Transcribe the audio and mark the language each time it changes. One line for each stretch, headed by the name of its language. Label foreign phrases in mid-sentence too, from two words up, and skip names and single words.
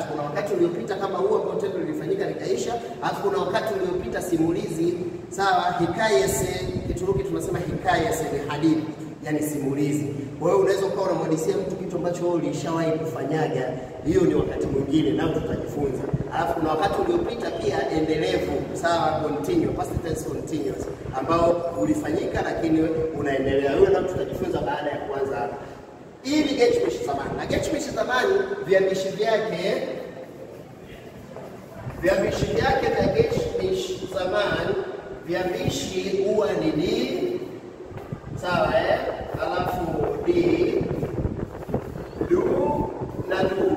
Swahili: Kuna wakati uliopita kama huo ambao tendo lilifanyika likaisha, alafu kuna wakati uliopita simulizi, sawa, hikayesi. Kituruki tunasema hikayesi ni hadithi, yani simulizi. Kwa hiyo unaweza ukawa unamhadithia mtu kitu ambacho wewe ulishawahi kufanyaga, hiyo ni wakati mwingine, nao tutajifunza. Alafu kuna wakati uliopita pia endelevu, sawa,
English: continuous, past tense continuous,
Swahili: ambao ulifanyika lakini unaendelea. Hiyo nao tutajifunza baada ya kuanza hapa. Hii ni
Turkish: geçmiş zaman.
Swahili: Na
Turkish: geçmiş zaman
Swahili: viambishi vyake vya
Turkish: geçmiş zaman,
Swahili: viambishi huwa ni di, sawa, alafu di, du na du.